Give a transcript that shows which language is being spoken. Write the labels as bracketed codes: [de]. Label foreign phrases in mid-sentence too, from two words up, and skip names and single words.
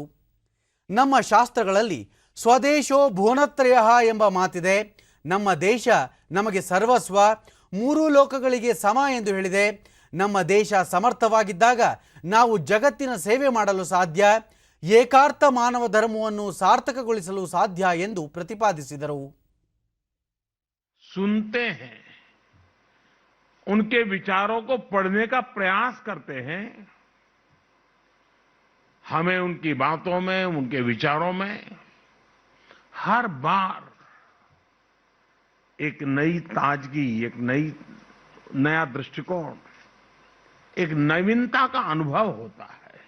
[kn] ನಮ್ಮ ಶಾಸ್ತ್ರಗಳಲ್ಲಿ [sa] ಸ್ವದೇಶೋ ಭುವನತ್ರಯಃ [kn] ಎಂಬ ಮಾತಿದೆ. ನಮ್ಮ ದೇಶ ನಮಗೆ ಸರ್ವಸ್ವ, ಮೂರೂ ಲೋಕಗಳಿಗೆ ಸಮ ಎಂದು ಹೇಳಿದೆ. ನಮ್ಮ ದೇಶ ಸಮರ್ಥವಾಗಿದ್ದಾಗ ನಾವು ಜಗತ್ತಿನ ಸೇವೆ ಮಾಡಲು ಸಾಧ್ಯ, ಏಕಾರ್ಥ ಮಾನವ ಧರ್ಮವನ್ನು ಸಾರ್ಥಕಗೊಳಿಸಲು ಸಾಧ್ಯ ಎಂದು ಪ್ರತಿಪಾದಿಸಿದರು. [hi] सुनते हैं, उनके विचारों को पढ़ने का प्रयास करते हैं. हमें उनकी बातों में, उनके विचारों में हर बार एक नई ताजगी, एक नया दृष्टिकोण, एक नवीनता का अनुभव होता है.